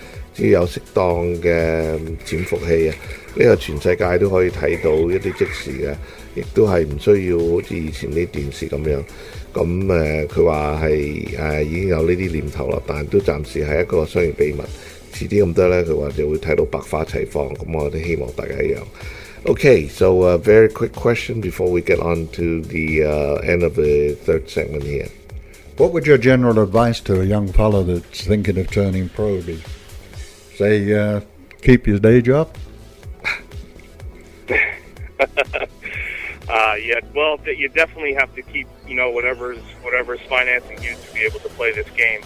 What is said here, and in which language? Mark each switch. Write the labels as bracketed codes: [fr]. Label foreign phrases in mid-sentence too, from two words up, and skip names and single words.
[yue] 只要有適當嘅潛伏器呢個全世界都可以睇到一啲即時嘅，亦都係唔需要好似以前啲電視咁樣。咁佢話係已經有呢啲念頭啦，但都暫時係一個商業秘密。遲啲咁多呢，佢話就會睇到百花齊放。咁我哋希望大家一樣。 [en] Okay, so a very quick question before we get on to the end of the third segment here. What would your general advice to a young fellow that's thinking of turning pro be? Say, keep your day job? Yeah, well, you definitely have to keep, whatever's financing you to be able to play this game.